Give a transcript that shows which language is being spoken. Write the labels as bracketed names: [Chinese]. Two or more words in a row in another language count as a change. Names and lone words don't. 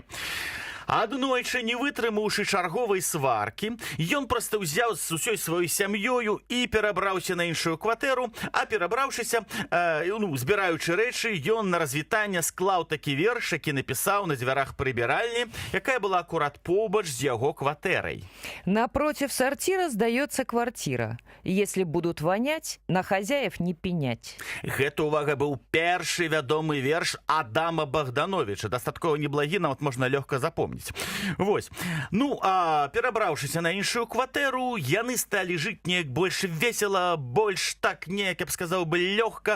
[Belarusian] Аднойчы, не вытрымаўшы чарговай сваркі, ён проста ўзяў з усёй сваёй сям'ёю і перабраўся на іншую кватэру, а перабраўшыся, збіраючы рэчы, ён на развітанне склаў такі верш, які напісаў на дзвярах прыбіральні, якая была акурат побач з яго кватэрай. [Russian] Напротив сортира сдается квартира. Если будут вонять, на хозяев не пенять. [Belarusian] Гэта, увага, быў першы вядомы верш Адама Богдановича. Дастаткова неблагі, нават можна лёгка запомніць. запомніць. Вось. Ну, а перабраўшыся на іншую кватэру, яны сталі жыць неяк больш весела, больш так неяк, я б сказаў бы, лёгка.